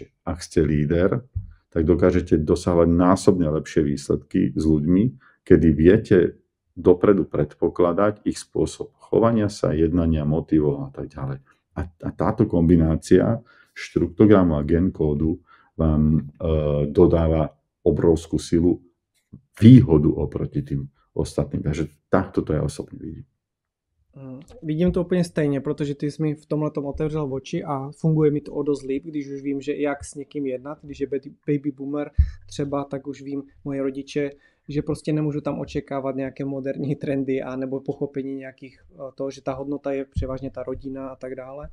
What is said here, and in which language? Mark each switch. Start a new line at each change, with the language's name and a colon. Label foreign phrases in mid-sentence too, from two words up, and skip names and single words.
Slovak: Ak ste líder, tak dokážete dosahovať násobne lepšie výsledky s ľuďmi, kedy viete dopredu predpokladať ich spôsob chovania sa, jednania, motivov a tak ďalej. A táto kombinácia štruktográmu a gen kódu vám dodáva obrovskú silu, výhodu oproti tým ostatným. Takže takto to ja osobne vidím.
Czech: Vidím to úplně stejně, protože ty jsi mi v tomhletom otevřel oči a funguje mi to o dost líp, když už vím, že jak s někým jednat, když je
English: baby boomer
Czech: třeba, tak už vím moje rodiče, že prostě nemůžu tam očekávat nějaké moderní trendy a nebo pochopení nějakých toho, že ta hodnota je převážně ta rodina a tak dále.